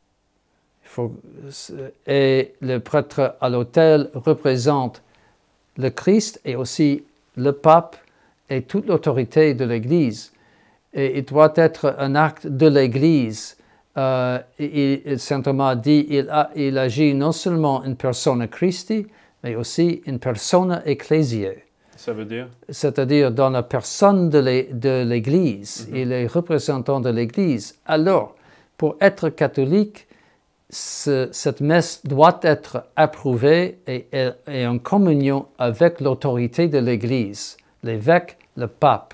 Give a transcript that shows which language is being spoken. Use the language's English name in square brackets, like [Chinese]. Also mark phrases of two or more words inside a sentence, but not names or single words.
[French] Et le prêtre à l'autel représente le Christ et aussi le pape et toute l'autorité de l'Église. Et il doit être un acte de l'Église. Saint Thomas dit il agit non seulement [Latin] in persona Christi, [French] mais aussi [Latin] in persona ecclesiae. [French] Ça veut dire? C'est-à-dire dans la personne de l'Église. Mm-hmm. Il est représentant de l'Église. Alors, pour être catholique, cette messe doit être approuvée et en communion avec l'autorité de l'Église, l'évêque, le pape.